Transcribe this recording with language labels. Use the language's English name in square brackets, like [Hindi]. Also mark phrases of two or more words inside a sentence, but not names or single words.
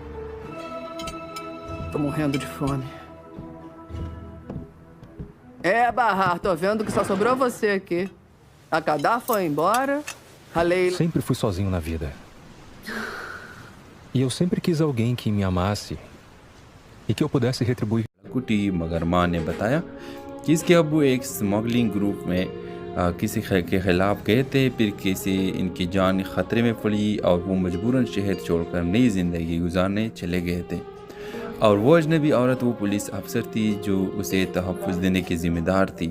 [Portuguese] Tô morrendo de fome. Bahar, tô vendo que só sobrou você aqui. A Kadar foi embora, a Leila... Sempre fui sozinho na vida. E eu sempre quis alguém que me amasse e que eu pudesse retribuir. [Hindi] कुटी मगर मां ने बताया कि इसके अब्बू एक स्मगलिंग ग्रुप में किसी के खिलाफ गए थे, फिर किसी इनकी जान खतरे में पड़ी और वो मजबूरन शहर छोड़कर नई ज़िंदगी गुजारने चले गए थे। और वो अजनबी औरत वो पुलिस अफसर थी जो उसे तहफ़्फ़ुज़ देने की ज़िम्मेदार थी।